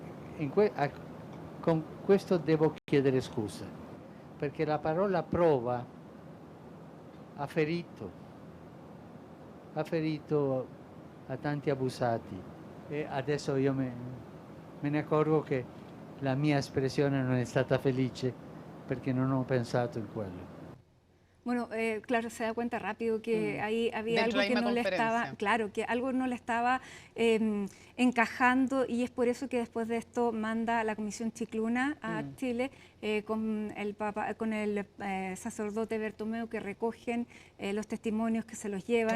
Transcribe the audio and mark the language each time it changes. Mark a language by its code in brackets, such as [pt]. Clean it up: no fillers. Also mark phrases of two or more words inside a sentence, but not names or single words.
[it] Con questo devo chiedere scusa, perché la parola prova ha ferito a tanti abusati, e adesso io me ne accorgo che la mia espressione non è stata felice perché non ho pensato in quello. [es] Bueno, claro, se da cuenta rápido que ahí había algo que no le estaba, claro, que algo no le estaba encajando, y es por eso que después de esto manda a la Comisión Chicluna a Chile con el Papa, con el sacerdote Bertomeu, que recogen los testimonios, que se los llevan.